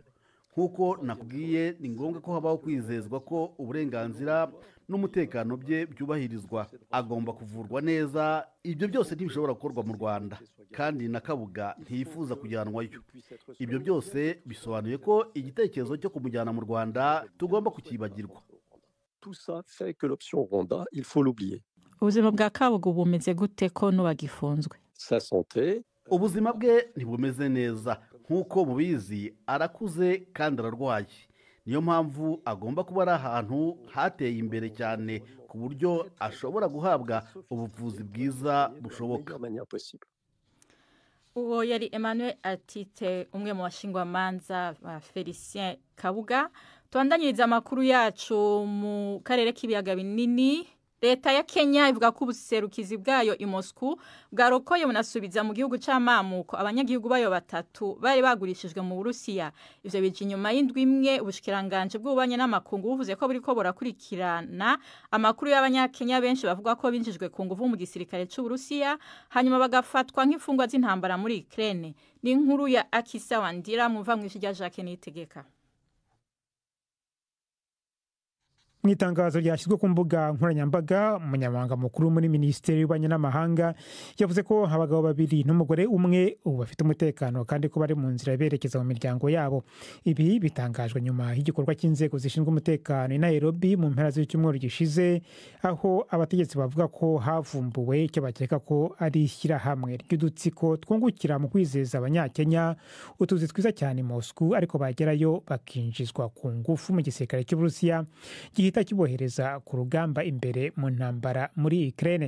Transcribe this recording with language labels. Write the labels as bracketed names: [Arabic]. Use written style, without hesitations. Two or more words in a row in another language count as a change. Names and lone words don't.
[Kinyarwanda] Nk'uko nakubwiye, ni ngombwa ko habaho kwizezwa ko uburenganzira n'umutekano bye byubahirizwa. Agomba kuvurwa neza. Ibyo byose ntibishobora gukorwa mu Rwanda, kandi na Kabuga ntiyifuza kujyanwayo. Ibyo byose bisobanuye ko igitekerezo cyo kumujyana mu Rwanda tugomba kukibagirwa. [French] tout ça fait que l'option Rwanda, il faut l'oublier. [Kinyarwanda] Ubuzima bwa Kabuga bumeze gute ko n'ubagifunzwe? [French] Sa santé, [Kinyarwanda] ubuzima bwe ntibumeze neza. Nk'uko mubizi, arakuze kandi ararwaye. Niyo mpamvu agomba kuba ari ahantu hateye imbere cyane ku buryo ashobora guhabwa ubuvuzi bwiza bushoboka. [French] de la manière possible. [Kinyarwanda] Uwo yari Emmanuel Atite, umwe mu bashingwamanza ba Felicien Kabuga. Twandanyiriza amakuru yacu mu karere k'ibiyaga binini. Leta ya Kenya ivuga ko ubuserukizi bwayo i Moscow bwarokoye bunasubiza mu gihugu c'amamuko abanyagihugu bayo batatu bari bagurishijwe mu Burusiya. [Rundi] Ivyo bije inyuma y'indwi imwe ubushikiranganje bw'ubanye n'amakungu buvuze ko buriko burakurikirana amakuru y'abanyakenya benshi bavuga ko binjijwe ku nguvu mu gisirikare c'u Burusiya hanyuma bagafatwa nk'imfungwa z'intambara muri Ukraine. [Kinyarwanda] Ni inkuru ya Akisa Wandira muva mw'ishi rya Jacques Niyitegeka. Mu itangazo ryashyizwe ku mbuga nkoranyambaga, umunyamabanga mukuru muri Minisiteri y'Ububanyi n'Amahanga yavuze ko abagabo babiri n'umugore umwe ubu bafite umutekano kandi ko bari mu nzira berekeza mu miryango yabo. Ibi bitangajwe nyuma y'igikorwa cy'inzego zishinzwe umutekano i Nairobi mu mpera z'icyumweru gishize, aho abategetsi bavuga ko havumbuwe icyo bakeka ko ari ishyirahamwe ry'udutsiko twungukira mu kwizeza abanyakenya utuzi twiza cyane Moscow, ariko bagerayo bakinjizwa ku ngufu mu gisirikare cy'Uburusiya gihita kibohereza ku rugamba imbere mu ntambara muri Ukraine.